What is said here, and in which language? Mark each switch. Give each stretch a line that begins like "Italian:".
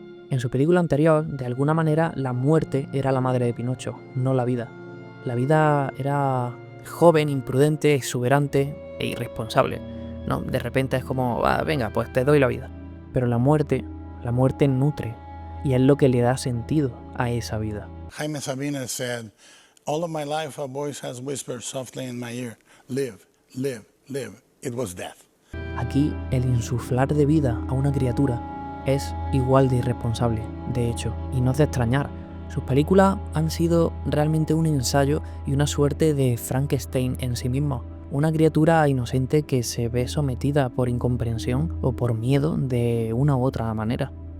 Spanish: En su película anterior, de alguna manera, la muerte era la madre de Pinocho, no la vida. La vida era joven, imprudente, exuberante e irresponsable. No, de repente es como, venga, pues te doy la vida. Pero la muerte nutre, y es lo que le da sentido a esa vida.
English: Jaime Sabines said, "All of my life a voice has whispered softly in my ear, live, live, live." It was death.
Spanish: Aquí, el insuflar de vida a una criatura es igual de irresponsable, de hecho, y no es de extrañar. Sus películas han sido realmente un ensayo y una suerte de Frankenstein en sí mismo. Una criatura inocente que se ve sometida por incomprensión o por miedo de una u otra manera.